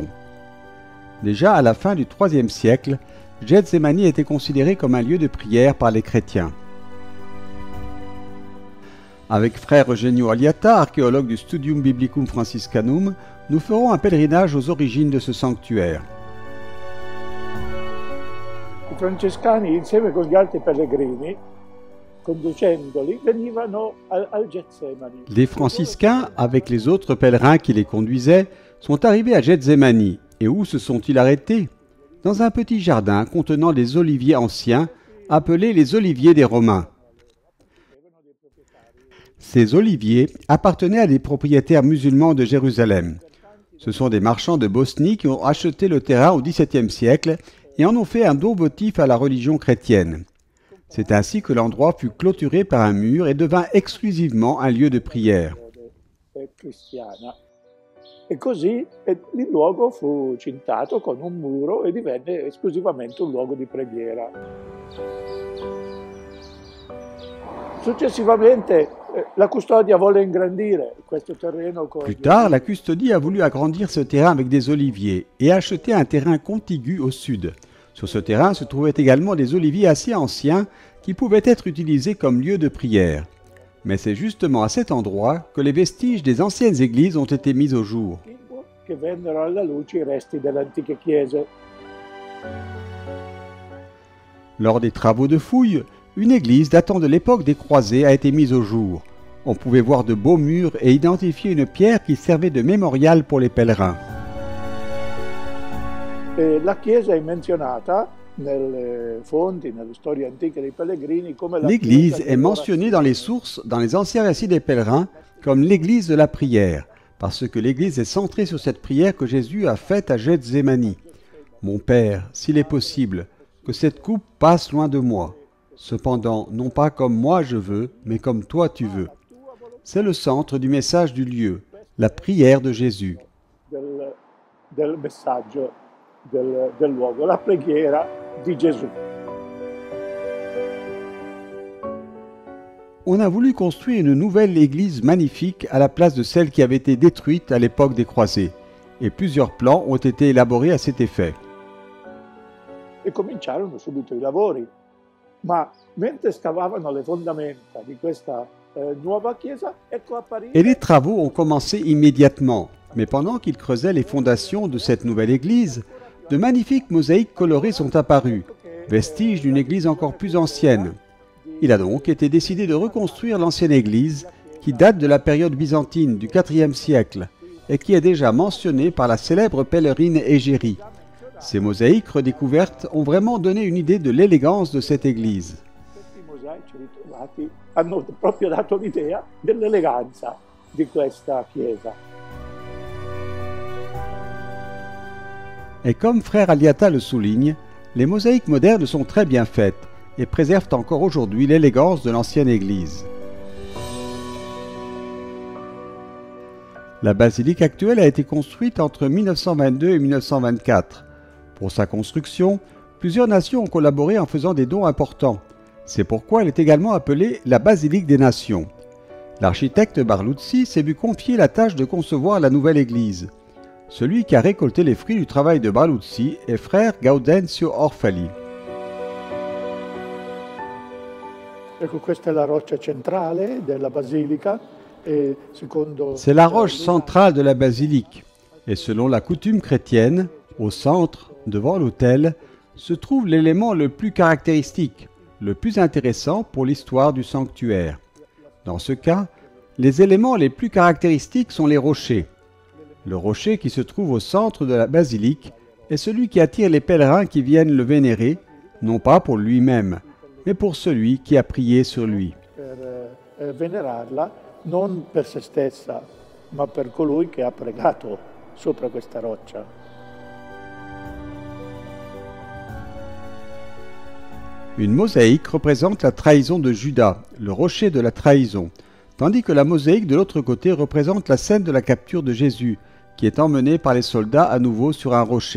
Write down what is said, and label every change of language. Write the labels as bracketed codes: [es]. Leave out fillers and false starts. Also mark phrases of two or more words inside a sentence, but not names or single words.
[fr] Déjà à la fin du IIIe siècle, Gethsémani était considéré comme un lieu de prière par les chrétiens. Avec frère Eugenio Aliata, archéologue du Studium Biblicum Franciscanum, nous ferons un pèlerinage aux origines de ce sanctuaire. [it] I francescani, insieme con gli altri pellegrini, conducendoli, venivano al Gethsemani. [fr] Les franciscains, avec les autres pèlerins qui les conduisaient, sont arrivés à Gethsémani. Et où se sont-ils arrêtés? Dans un petit jardin contenant des oliviers anciens, appelés les oliviers des Romains. Ces oliviers appartenaient à des propriétaires musulmans de Jérusalem. Ce sont des marchands de Bosnie qui ont acheté le terrain au XVIIe siècle et en ont fait un don votif à la religion chrétienne. C'est ainsi que l'endroit fut clôturé par un mur et devint exclusivement un lieu de prière. [it] E così il luogo fu cintato con un muro e divenne esclusivamente un luogo di preghiera. Successivamente la custodia volle ingrandire questo terreno. [fr] Plus tard, la custodie a voulu agrandir ce terrain avec des oliviers et acheter un terrain contigu au sud. Sur ce terrain se trouvaient également des oliviers assez anciens qui pouvaient être utilisés comme lieu de prière. Mais c'est justement à cet endroit que les vestiges des anciennes églises ont été mis au jour. [it] Che vennero alla luce i resti delle antiche chiese. [fr] Lors des travaux de fouilles, une église datant de l'époque des croisés a été mise au jour. On pouvait voir de beaux murs et identifier une pierre qui servait de mémorial pour les pèlerins. [it] La chiesa è menzionata nelle fonti, nelle storie antiche dei pellegrini come la [fr] L'église est mentionnée dans les sources, dans les anciens récits des pèlerins, comme l'église de la prière, parce que l'église est centrée sur cette prière que Jésus a faite à Gethsémani. « Mon Père, s'il est possible, que cette coupe passe loin de moi. Cependant, non pas comme moi je veux, mais comme toi tu veux. » C'est le centre du message du lieu, la prière de Jésus. [it] Del messaggio del luogo, la preghiera di Gesù. [fr] On a voulu construire une nouvelle église magnifique à la place de celle qui avait été détruite à l'époque des croisés, et plusieurs plans ont été élaborés à cet effet. [it] E cominciarono subito i lavori, ma mentre scavavano le fondamenta di questa nuova chiesa, ecco apparire. [fr] Et les travaux ont commencé immédiatement, mais pendant qu'ils creusaient les fondations de cette nouvelle église, de magnifiques mosaïques colorées sont apparues, vestiges d'une église encore plus ancienne. Il a donc été décidé de reconstruire l'ancienne église, qui date de la période byzantine du IVe siècle, et qui est déjà mentionnée par la célèbre pèlerine Égérie. Ces mosaïques redécouvertes ont vraiment donné une idée de l'élégance de cette église. [it] Questi mosaici ritrovati hanno proprio dato l'idea dell'eleganza di questa chiesa. [fr] Et comme frère Aliata le souligne, les mosaïques modernes sont très bien faites et préservent encore aujourd'hui l'élégance de l'ancienne église. La basilique actuelle a été construite entre 1922 et 1924. Pour sa construction, plusieurs nations ont collaboré en faisant des dons importants. C'est pourquoi elle est également appelée la basilique des nations. L'architecte Barluzzi s'est vu confier la tâche de concevoir la nouvelle église. Celui qui a récolté les fruits du travail de Barluzzi est frère Gaudenzio Orfali. [it] Ecco, questa è la roccia centrale della basilica e secondo. [fr] C'est la roche centrale de la basilique. Et selon la coutume chrétienne, au centre, devant l'autel, se trouve l'élément le plus caractéristique, le plus intéressant pour l'histoire du sanctuaire. Dans ce cas, les éléments les plus caractéristiques sont les rochers. Le rocher qui se trouve au centre de la basilique est celui qui attire les pèlerins qui viennent le vénérer, non pas pour lui-même, mais pour celui qui a prié sur lui. [it] Per venerarla non per se stessa, ma per colui che ha pregato sopra questa roccia. [fr] Une mosaïque représente la trahison de Judas, le rocher de la trahison, tandis que la mosaïque de l'autre côté représente la scène de la capture de Jésus, qui est emmené par les soldats à nouveau sur un rocher.